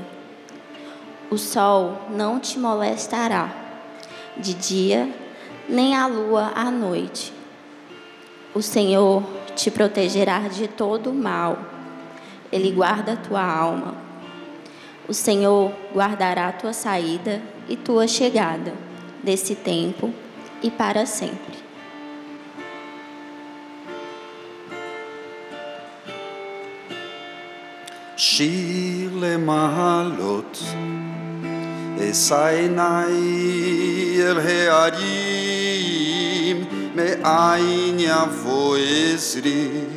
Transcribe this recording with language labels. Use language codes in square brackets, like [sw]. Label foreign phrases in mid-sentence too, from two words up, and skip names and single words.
[pt] O sol não te molestará de dia, nem a lua à noite. O Senhor te protegerá de todo o mal. Ele guarda a tua alma. O Senhor guardará a tua saída e tua chegada, desse tempo e para sempre. [he] שיר למעלות, אשא עיני אל ההרים, מאין יבוא עזרי.